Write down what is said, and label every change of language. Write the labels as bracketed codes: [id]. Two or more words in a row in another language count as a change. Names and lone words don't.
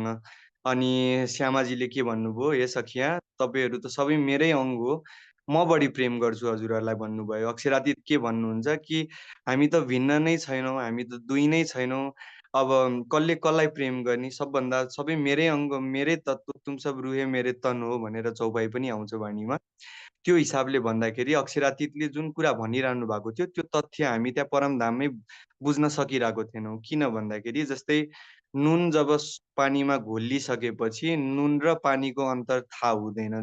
[ne] अनि श्यामाजीले के भन्नुभयो, हे सखिया तपाईँहरू त सबै मेरै अङ्ग हो, म बढी प्रेम गर्छु हजुरहरूलाई भन्नुभयो। अक्षरातीत के भन्नुहुन्छ कि हामी त भिन्न नै छैनौँ, हामी त दुई नै छैनौँ, अब कसले कसलाई प्रेम गर्ने, सबभन्दा सबै मेरै अङ्ग मेरै तत्त्व, [hi] तुम सब रुहे मेरे तन हो [ne] भनेर चौपाई पनि आउँछ वाणीमा। त्यो हिसाबले भन्दाखेरि अक्षरातीतले जुन कुरा भनिरहनु भएको थियो त्यो तथ्य हामी त्यहाँ परमधाममै बुझ्न सकिरहेको थिएनौँ। किन भन्दाखेरि जस्तै नुन जब पानीमा घोलिसकेपछि नुन र पानीको अन्तर थाहा हुँदैन।